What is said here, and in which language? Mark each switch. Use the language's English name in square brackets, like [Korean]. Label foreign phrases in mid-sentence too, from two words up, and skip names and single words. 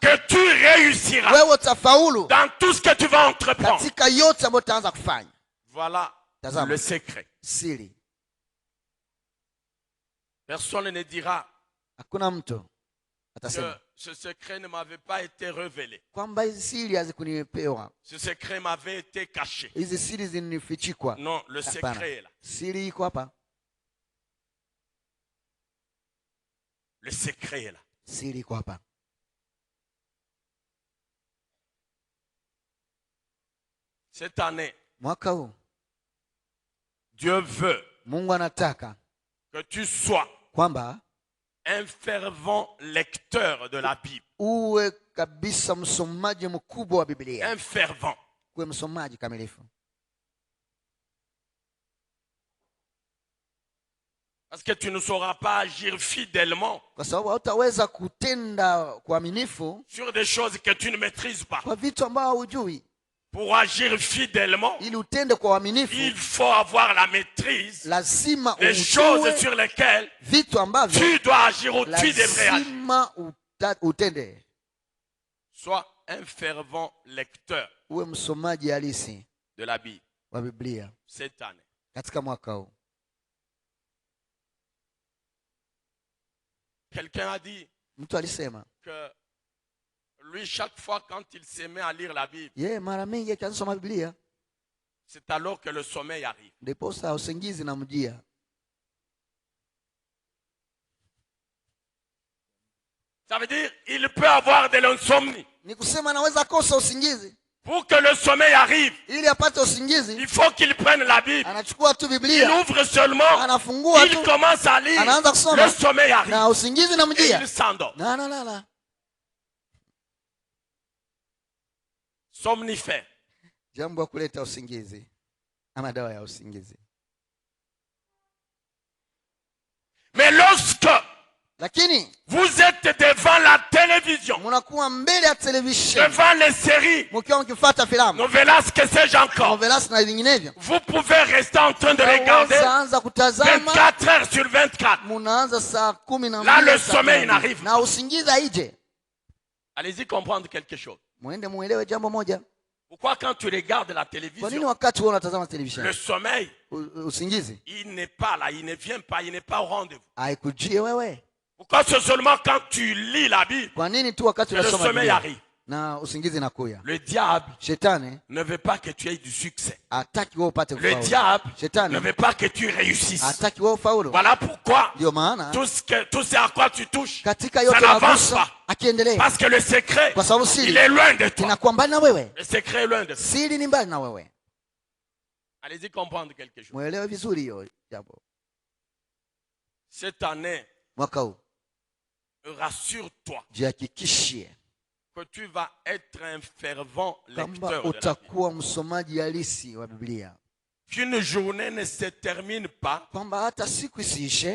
[French] que tu réussiras [Swahili] wewe utafaulu [French] dans tout ce que tu vas entreprendre. [Swahili] katika yote ambayo utaanza kufanya. [French] Voilà [Swahili] Tazama. [French] le secret. [Swahili] Siri, [French] Personne ne dira [Swahili] hakuna mtu [French] que [Swahili] atasema [French] ce secret ne m'avait pas été révélé. [Swahili] kwamba hizi siri hazikunipewa, [French] Ce secret m'avait été caché. [Swahili] hizi siri zinifichikwa. [French] Non, le [Swahili] Hapana. [French] secret est là. [Swahili] Siri iko hapa, [French] Le secret est là. [Swahili] siri iko hapa. [French] Cette année, [Swahili] Mwaka huu [French] Dieu veut [Swahili] Mungu anataka [French] que tu sois [Swahili] kwamba [French] un fervent lecteur de la Bible. [Swahili] uwe kabisa msomaji mkubwa wa Biblia, [French] Un fervent. [Swahili] uwe msomaji kamilifu, [French] Parce que tu ne sauras pas agir fidèlement [Swahili] kwa sababu hautaweza kutenda kwa uaminifu [French] sur des choses que tu ne maîtrises pas. [Swahili] kwa vitu ambavyo hujui. [French] Pour agir fidèlement, [Swahili] Ili utende kwa uaminifu, [French] il faut avoir la maîtrise [Swahili] lazima [French] des choses [Swahili] ujue [French] sur lesquelles [Swahili] vitu ambavyo [French] tu dois agir ou tu devrais agir. [Swahili] lazima utende. [French] Sois un fervent lecteur [Swahili] Uwe msomaji halisi [French] de la Bible [Swahili] wa Biblia [French] cette année. [Swahili] katika mwaka huu. [French] Quelqu'un a dit [Swahili] Mtu alisema [French] que lui, chaque fois quand il se met à lire la Bible, [Swahili] yeye mara mingi akianza kusoma Biblia [French] C'est alors que le sommeil arrive. [Swahili] ndiposa usingizi namjia. [French] Ça veut dire il peut avoir de l'insomnie. [Swahili] Ni kusema anaweza kosa usingizi. [French] Pour que le sommeil arrive, [Swahili] Ili apate usingizi, [French] il faut qu'il prenne la Bible. [Swahili] anachukua tu [French] Il [Swahili] Biblia, [French] ouvre seulement, [Swahili] anafungua [French] il [Swahili] tu, [French] commence à lire, [Swahili] anaanza kusoma, [French] le sommeil arrive [Swahili] na usingizi [French] et [Swahili] namjia. [French] il s'endort. La. Somnifère. [Swahili] Jambo ya kuleta usingizi ama dawa ya usingizi. [French] Mais lorsque [Swahili] Lakini [French] vous êtes devant la télévision, [Swahili] mnakuwa mbele ya television, [French] devant les séries, [Swahili] mkiwa mkifuata filamu, [French] novelas, que sais-je encore, [Swahili] novelas na vinginevyo, [French] vous pouvez rester en train de regarder [Swahili] anza kutazama [French] 24 heures sur 24. [Swahili] munaanza saa 12 [French] Là, le sommeil n'arrive [Swahili] na usingizi haije. [French] Allez-y comprendre quelque chose. [Swahili] Muende muelewe jambo moja. [French] Pourquoi quand tu regardes la [Swahili] Kwa nini [French] télévision, [Swahili] wakati wewe unatazama television, [French] le sommeil, [Swahili] usingizi [French] il n'est pas là, il ne vient pas, il n'est pas au rendez-vous. [Swahili] haikujie wewe? [French] Pourquoi c'est seulement quand tu lis la Bible [Swahili] Kwa nini tu wakati [French] que le [Swahili] unasoma [French] sommeil [Swahili] Biblia [French] arrive? [Swahili] na usingizi nakuya? [French] Le diable [Swahili] Shetani [French] ne veut pas que tu aies du succès. [Swahili] hataki wewe upate [French] Le [Swahili] kufaulu. [French] diable ne [Swahili] Shetani [French] veut pas que tu réussisses. [Swahili] hataki wewe ufaulu. [French] Voilà pourquoi [Swahili] Ndio maana [French] tout ce à quoi tu touches, [Swahili] katika [French] ça [Swahili] yote [French] n'avance [Swahili] yagusa [French] pas. [Swahili] akiendelea, [French] Parce que le secret, [Swahili] kwa sababu [French] il [Swahili] siri [French] est loin de toi. [Swahili] inakuwa mbali na wewe. [French] Le secret est loin de toi. [Swahili] Siri ni mbali na wewe. [French] Allez-y comprendre quelque chose. [Swahili] Muelewe vizuri hiyo jambo. [French] Cette année, [Swahili] Mwaka huu [French] rassure-toi [Swahili] jihakikishie [French] que tu vas être un fervent [Swahili] kwamba [French] lecteur de la Bible. [Swahili] utakuwa msomaji halisi wa Biblia, [French] Qu'une journée ne se termine pas [Swahili] kwamba hata siku isiishe